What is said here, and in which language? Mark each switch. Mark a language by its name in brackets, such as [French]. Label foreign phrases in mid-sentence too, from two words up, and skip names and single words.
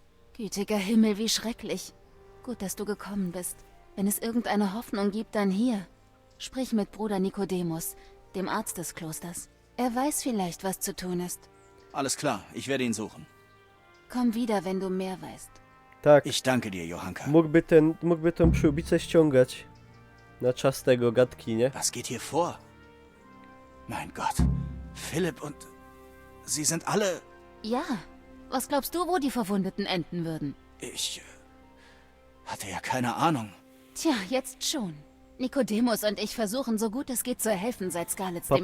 [German] Gütiger Himmel, wie schrecklich. Gut, dass du gekommen bist. Wenn es irgendeine Hoffnung gibt, dann hier. Sprich mit Bruder Nikodemus, dem Arzt des Klosters. Er weiß vielleicht, was zu tun ist. Alles klar, ich werde ihn suchen. Komm wieder, wenn du mehr weißt. [Polish] Tak. [German] Ich danke dir, Johanka. [Polish] Mógłby tą przyłbicę ściągać. Na czas tego gadki, nie? [German] Was geht hier vor? Mein Gott. Philipp und... Sie sind alle... Ja. Was glaubst du, wo die Verwundeten enden würden? Ich... hatte ja keine Ahnung. Tja, jetzt schon. Nikodemus und ich versuchen, so gut es geht, zu helfen, seit Skalitz dem